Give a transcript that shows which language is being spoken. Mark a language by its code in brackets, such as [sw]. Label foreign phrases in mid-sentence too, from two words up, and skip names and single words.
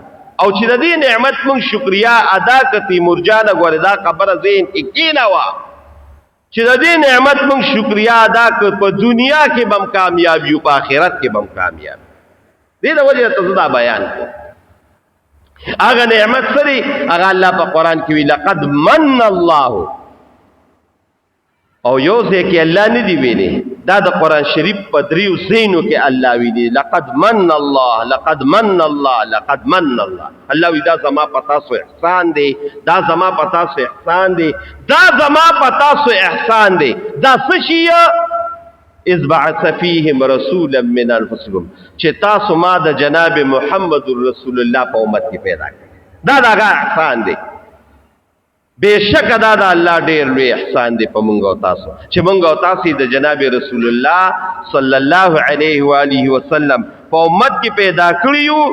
[ps] او چې د دې نعمت موږ شکریا ادا کړو تیمور جانه ګورې دا خبره ذهن کې کېنوه چې د دې نعمت موږ شکریا ادا کړو، په دنیا کې به هم کامیاب یو، په آخرت کې به هم کامیاب. دې د وجې ته زه دا بیان کوم. هغه نعمت څه دی؟ هغه الله په قرآن کې وي [ar] لقد من الله. [ps] او یو ځای کې الله نه دی ویلي، دا د قرآن شریف په دریو ځایونو کې الله ویلي [ar] لقد من الله، لقد من الله، لقد من الله. [ps] الله وی دا زما په تاسو احسان دی، دا زما په تاسو احسان دی، دا زما په تاسو احسان دی. دا څه شی؟ [ar] اذ بعث فیهم رسولا من انفسکم، [ps] چې تاسو ما د جناب محمد رسول الله په امت کې پیدا کړ. دا دغه احسان دی. بېشکه دا د الله ډېر لوی احسان دی په موږ او تاسو چې موږ او تاسو د جناب رسول الله [ar] صلی الله علیه و آله وسلم [ps] په امت کې پیدا کړی یو.